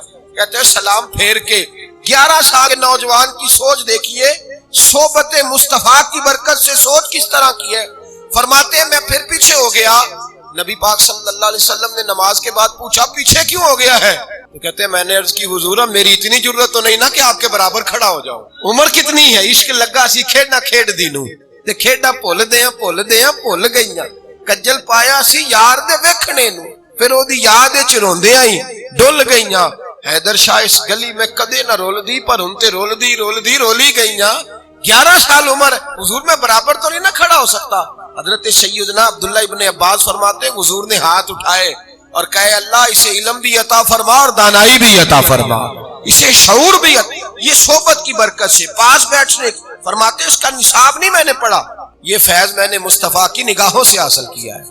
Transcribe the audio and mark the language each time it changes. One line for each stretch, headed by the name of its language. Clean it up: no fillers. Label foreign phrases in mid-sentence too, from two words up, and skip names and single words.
Urdu: کہتے ہیں سلام پھیر کے 11 سال کے نوجوان کی سوچ دیکھیے، صحبت مصطفیٰ کی برکت سے سوچ کس طرح کی ہے۔ فرماتے ہیں میں پھر پیچھے ہو گیا۔ نبی پاک
Arabic: صلی اللہ علیہ وسلم
Urdu: نے نماز کے بعد پوچھا پیچھے کیوں ہو گیا ہے؟ تو کہتے ہیں میں نے عرض کی حضور میری اتنی ضرورت تو نہیں نا کہ آپ کے برابر کھڑا ہو جاؤ، عمر کتنی ہے،
Punjabi: عشق لگا سی کھیڈنا کھیڈ دینوں تے کھیڈا بھول بھول گئیاں، کجل پایا سی یار دے ویکھنے نو، پھر او دی یاد وچ روندیاں ہی ڈل گئیاں۔ حیدر شاہ اس گلی میں کدے نہ رول دی پر ہن تے رولی گئیاں۔
Urdu: 11 سال عمر، حضور میں برابر تو نہیں نہ کھڑا ہو سکتا۔ حضرت سیدنا عبداللہ ابن عباس فرماتے ہیں حضور نے ہاتھ اٹھائے اور کہے اللہ اسے علم بھی عطا فرما اور دانائی بھی عطا فرما، اسے شعور بھی عطا، یہ صحبت کی برکت سے پاس بیٹھنے۔ فرماتے اس کا نصاب نہیں میں نے پڑھا، یہ فیض میں نے مصطفیٰ کی نگاہوں سے حاصل کیا ہے۔